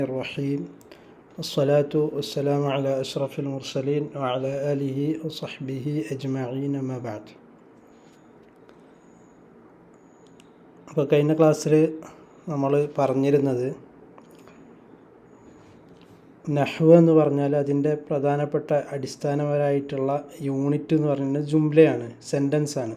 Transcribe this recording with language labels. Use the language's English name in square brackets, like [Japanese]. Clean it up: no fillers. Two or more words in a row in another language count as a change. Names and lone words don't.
[Arabic] الرحيم والصلاة والسلام على أشرف المرسلين وعلى آله وصحبه أجمعين ما بعد. [Malayalam] അപ്പോൾ കഴിഞ്ഞ ക്ലാസ്സിൽ നമ്മൾ പറഞ്ഞിരുന്നത് നഹ്വ് എന്ന് പറഞ്ഞാൽ അതിൻ്റെ പ്രധാനപ്പെട്ട അടിസ്ഥാനപരമായിട്ടുള്ള യൂണിറ്റ് എന്ന് പറയുന്നത് ജുംലയാണ്, സെൻറ്റൻസാണ്.